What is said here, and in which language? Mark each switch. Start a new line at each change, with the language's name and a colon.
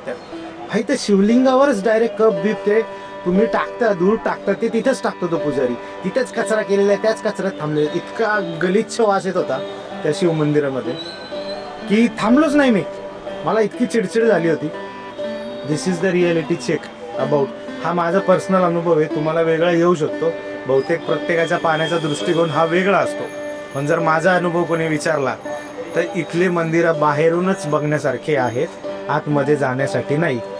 Marathi: त्या भाई त्या शिवलिंगावरच डायरेक्ट कप बीप ते तुम्ही टाकता, दूर टाकता, ते तिथंच टाकतो तो पुजारी. तिथेच कचरा केलेला आहे, त्याच कचऱ्यात थांबलेला. इतका गलिच्छ वास येत होता त्या शिव मंदिरामध्ये की थांबलोच नाही मी. मला इतकी चिडचिड झाली होती.
English: This is the reality check about.
Marathi: हा माझा पर्सनल अनुभव आहे, तुम्हाला वेगळा येऊ शकतो. बहुतेक प्रत्येकाच्या पाहण्याचा दृष्टिकोन हा वेगळा असतो. पण जर माझा अनुभव कोणी विचारला तर इथले मंदिरं बाहेरूनच बघण्यासारखे आहेत, आतमध्ये जाण्यासाठी नाही.